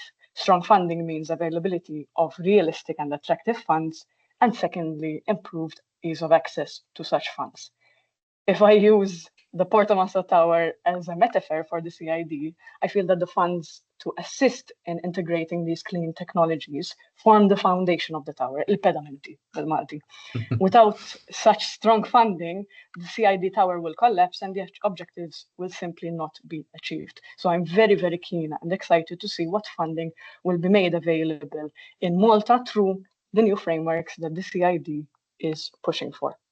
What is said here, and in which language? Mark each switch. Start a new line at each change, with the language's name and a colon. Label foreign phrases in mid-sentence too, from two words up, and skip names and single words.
English: Strong funding means availability of realistic and attractive funds, and secondly, improved ease of access to such funds. If I use the Porto Masso Tower as a metaphor for the CID, I feel that the funds to assist in integrating these clean technologies form the foundation of the tower,
Maltese: il pedamenti del Malti.
English: Without such strong funding, the CID tower will collapse and the objectives will simply not be achieved. So I'm very, very keen and excited to see what funding will be made available in Malta through the new frameworks that the CID is pushing for.